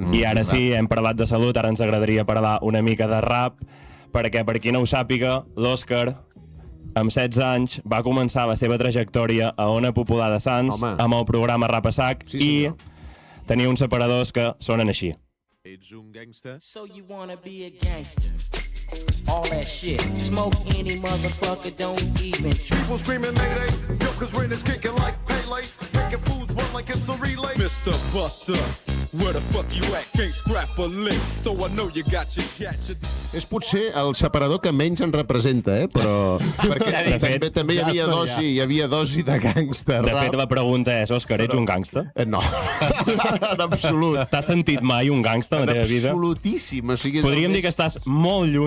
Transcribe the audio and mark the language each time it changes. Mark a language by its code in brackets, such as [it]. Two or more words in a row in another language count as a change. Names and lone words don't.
[ca] I ara sí, hem parlat de salut, ara ens agradaria parlar una mica de rap, perquè per qui no ho sàpiga, l'Òscar, amb 16 anys, va començar la seva trajectòria a Ona Popular de Sants, amb el programa Rap a Sac, i tenia uns separadors que sonen així. Ets un gangster? [en] So you wanna be a gangster? All that shit. Smoke any motherfucker, don't even. People screaming mayday, yo, cause rain is kicking like Pele, making fools run like it's a relay. Mr. Buster, where the fuck you at? Can't scrap a lick, so I know you got your gadget. [ca] És potser el separador que menys ens representa, però... Perquè també hi havia dosi de gangster. De fet, la pregunta és, Òscar, ets un gangsta? No, en absolut. T'has sentit mai un gangsta en la teva vida? Absolutíssim. Podríem dir que estàs molt lluny.